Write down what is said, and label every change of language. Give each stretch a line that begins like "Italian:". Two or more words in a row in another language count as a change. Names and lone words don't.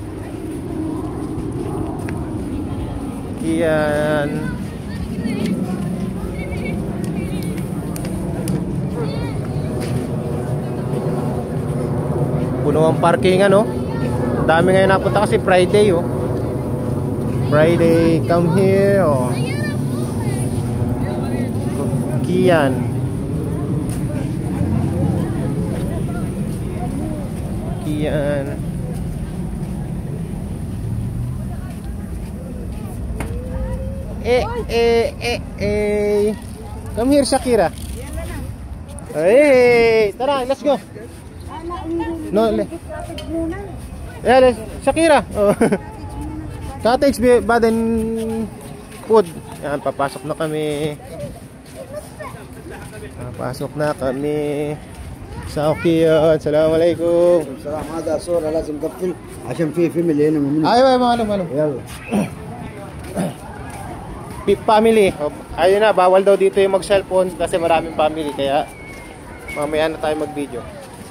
Filipino: Coquillan. Puno ang parking ano. Ang dami ngayon napunta kasi Friday oh. Friday,
English: come here
Filipino: oh. Coquillan. Coquillan.
English: Come here Shakira. Hey, tara, let's go. No, yeah, Shakira. Oh.
Filipino: Cottage Baden food. Yan, papasok na kami. Papasok na kami sa Coquillan. Assalamualaikum.
Arabic: السلام. هذا صورة لازم نقفل عشان في فيميلي هنا من
Filipino: Ay, malum.
Arabic: يلا.
Filipino: Family. Ayun na, bawal daw dito yung mag-cellphone kasi maraming family kaya mamaya na tayo mag-video.